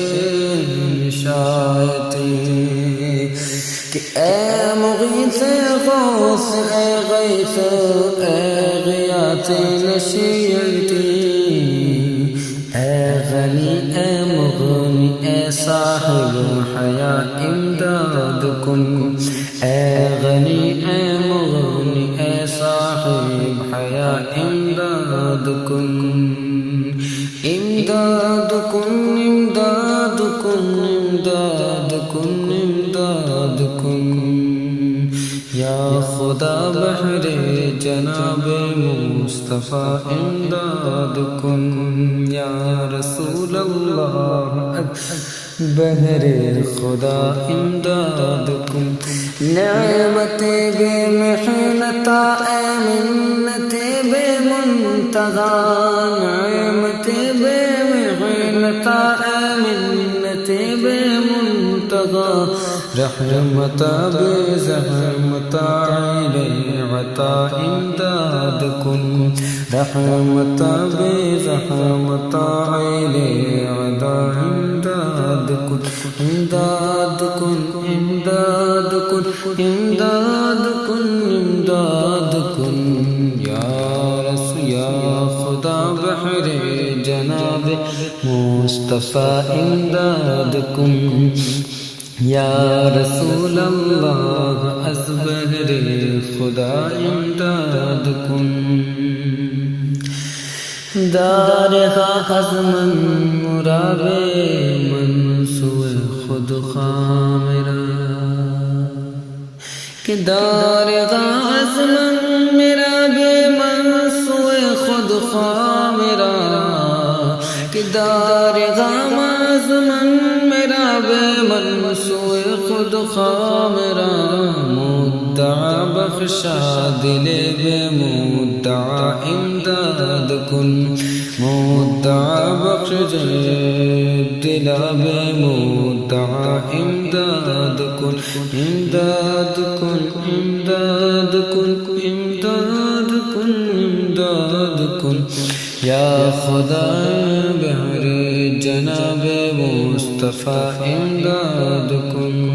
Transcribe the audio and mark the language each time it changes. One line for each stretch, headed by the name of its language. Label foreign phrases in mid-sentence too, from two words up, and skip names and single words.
Persian: نشایتی، کہ اے مغیث غوث اے غیث اے غیاث نشیتی، اے غنی اے مغنی اے صاحب حیا امداد کن، اے غنی اے مغنی اے صاحب حیا امداد کن، امداد کن امداد کن امداد کن امداد کن، یا خدا بہر جناب مصطفیٰ امداد کن
Arabic: یا رسول اللہ
Persian: بہر خدا امداد کن نعمت بے محنتا اے منت بے منتہا نعمت بے محنتا اے منت بے منتہا رحمتا بے زحمتا علی عطا امداد کن رحمتا بے زحمتا علی عطا امداد کن امداد کن امداد کن امداد کن امداد کن یا رسول یا خدا بحر جناب مصطفیٰ امداد کن
Arabic: یا رسول اللہ
Persian: از بحر خدا امداد کن دار از من مراد من سوء خود خواہ میرا کہ دار از من میرا بے من سوء خود خواہ میرا کہ دار از من میرا بے من سوء خود خواہ میرا مدعا بخشا دل بے مدعا امداد کن مدعا بخش دل بے مدعا امداد کن امداد کن امداد کن امداد کن امداد کن یا خدا بحر جناب مصطفیٰ امداد کن